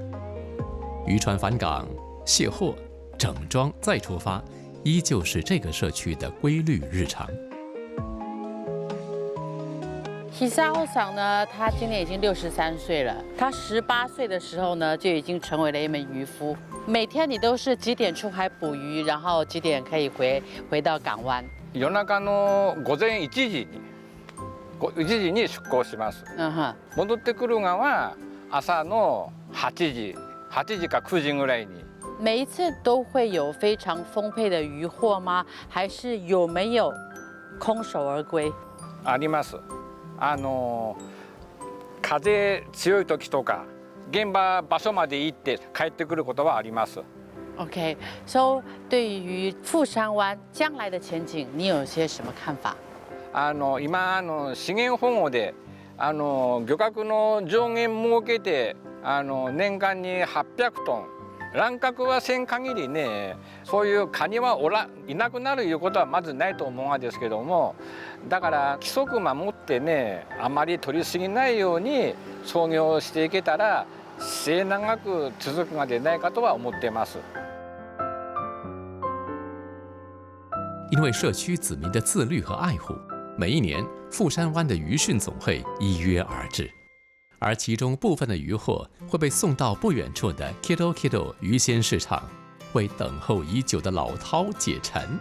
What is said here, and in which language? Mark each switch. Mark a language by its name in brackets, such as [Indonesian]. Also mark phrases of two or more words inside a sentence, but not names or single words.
[Chinese] 渔船返港、卸货、整装再出发，依旧是这个社区的规律日常。 Hisao桑呢，他今年已经63岁了。他18岁的时候呢，就已经成为了一名渔夫。每天你都是几点出海捕鱼，然后几点可以回到港湾？ [Japanese] 夜中の午前1時に出港します。戻ってくるのは朝の8時か9時ぐらいに。 [Chinese] 每一次都会有非常丰沛的渔获吗？还是有没有空手而归？ [Japanese] あります。風強い時とか現場所まで行って帰ってくることはあります。 [English] OK， so [Chinese] 对于富山湾将来的前景，你有些什么看法？ [Japanese] 今資源保護で漁獲の上限設けて年間に800トン。乱獲はせん限りね、そういうカニはいなくなるいうことはまずないと思うんですけども、だから規則守ってね、あまり取りすぎないように操業していけたら末永く続くのではないかとは思っています。 [Chinese] 因为社区子民的自律和爱护，每一年富山湾的渔汛总会依约而至。而其中部分的渔获会被送到不远处的 Kido 鱼鲜市场，为等候已久的老饕解馋。